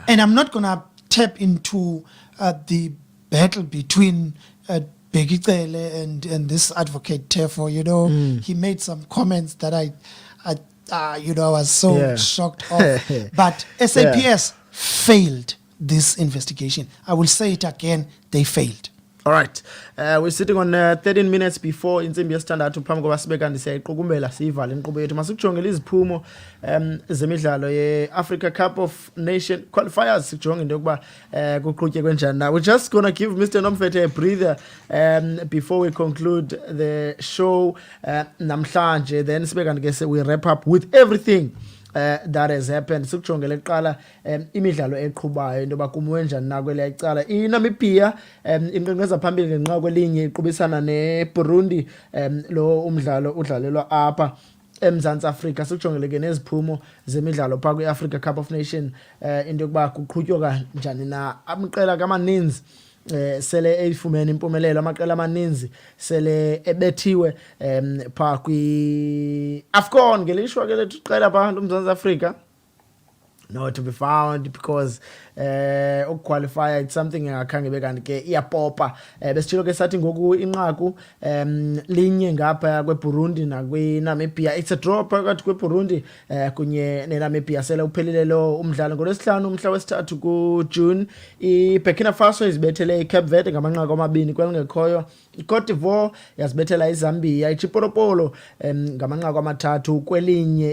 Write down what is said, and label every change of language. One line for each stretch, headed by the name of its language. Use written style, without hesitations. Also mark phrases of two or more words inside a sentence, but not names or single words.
English: And I'm not going to tap into the battle between Begicele and this advocate Tefo. You know, he made some comments that I was so shocked of. But SAPS failed this investigation. I will say it again, they failed. All right. We're sitting on 13 minutes before
Xhosa: insimbi yesithandathu phambi koba sibe kanti siyayiqukumbela siyivale inkqubo yethu. Masikujongele iziphumo zemidlalo ye-Africa Cup of Nation qualifiers. Sijonge into yokuba kuqhutye kwenjani na.
English: We're just going to give Mr Nomvethe a breather before we conclude the show namhlanje. Then
Xhosa: sibe kanti ke
English: we wrap up with everything that has happened.
Xhosa: Sikujongele kuqala imidlalo eqhubayo into yoba kumiwe njani na kweliya icala. iNamibia inkqenkqeza phambili ngenxa kwelinye iqubisana neBurundi, lo umdlalo udlalelwa apha eMzantsi Afrika. Sikujongele ke neziphumo zemidlalo phaa kwi-Africa Cup of Nation, into yokuba kuqhutywa njani na. Amaqela kamaninzi sele eyifumene impumelelo, amaqela amaninzi sele ebethiwe phaa kwi-AFCON ngelishwa ke lethu iqela phaa loMzantsi Afrika.
English: No to be found, because ukuqualifya it's something
Xhosa: engakhange bekanti ke iyapopa. Besitshilo ke sathi ngoku inqaku linye ngapha kweBurundi nakwiNamibia.
English: It's a draw
Xhosa: phakathi kweBurundi kunye neNamibia. Sele uphelile lo umdlalo ngolwesihlanu umhla wesithathu kuJune. iBurkina Faso izibethele iCape Verde ngamanqaku amabini kwelingekhoyo. iCote d'Ivoire yazibethela iZambia. iChipolopolo ngamanqaku amathathu kwelinye.